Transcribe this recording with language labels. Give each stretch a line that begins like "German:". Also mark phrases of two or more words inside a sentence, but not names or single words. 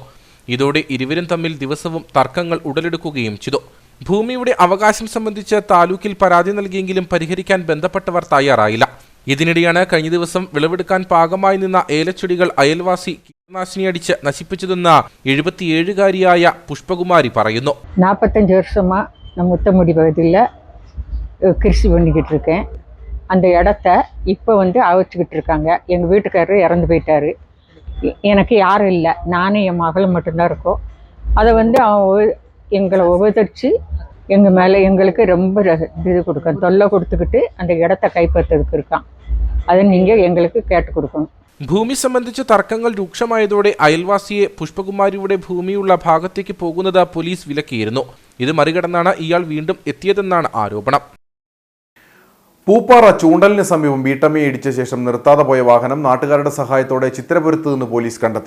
Malayalam: ഇതോടെ ഇരുവരും തമ്മിൽ ദിവസവും തർക്കങ്ങൾ ഉടലെടുക്കുകയും ചെയ്തു. ഭൂമിയുടെ അവകാശം സംബന്ധിച്ച് താലൂക്കിൽ പരാതി നൽകിയെങ്കിലും പരിഹരിക്കാൻ ബന്ധപ്പെട്ടവർ തയ്യാറായില്ല. ഇതിനിടെയാണ് കഴിഞ്ഞ ദിവസം വിളവെടുക്കാൻ പാകമായി നിന്ന ഏലച്ചെടികൾ അയൽവാസി കീടനാശിനി അടിച്ച് നശിപ്പിച്ചതെന്ന് 77-കാരിയായ പുഷ്പകുമാരി പറയുന്നു.
Tamil: 45 வருஷமா நான் முத்தமுடி பகுதியில் கிருஷி பண்ணிக்கிட்டு இருக்கேன். அந்த இடத்த இப்போ அவைச்சிக்கிட்டு இருக்காங்க. எங்கள் வீட்டுக்காரர் இறந்து போயிட்டாரு. எனக்கு யாரும் இல்லை, நானும் என் மகளும் மட்டும்தான் இருக்கோம். அதை அவன் எங்களை உபதரித்து எங்கள் மேலே எங்களுக்கு ரொம்ப இது கொடுக்கணும், தொல்லை கொடுத்துக்கிட்டு அந்த இடத்த கைப்பற்றதுக்கு இருக்கான். அதை நீங்கள் எங்களுக்கு கேட்டு கொடுக்கணும்.
Malayalam: ഭൂമി സംബന്ധിച്ച് തർക്കങ്ങൾ രൂക്ഷമായതോടെ അയൽവാസിയെ പുഷ്പകുമാരിയുടെ ഭൂമിയുള്ള ഭാഗത്തേക്ക് പോകുന്നത് പോലീസ് വിലക്കിയിരുന്നു. ഇത് മറികടന്നാണ് ഇയാൾ വീണ്ടും എത്തിയതെന്നാണ് ആരോപണം. പൂപ്പാറ ചൂണ്ടലിന് സമീപം വീട്ടമ്മയെ ഇടിച്ച ശേഷം നിർത്താതെ പോയ വാഹനം നാട്ടുകാരുടെ സഹായത്തോടെ ചിത്രപുരത്ത് നിന്ന് പോലീസ് കണ്ടെത്തി.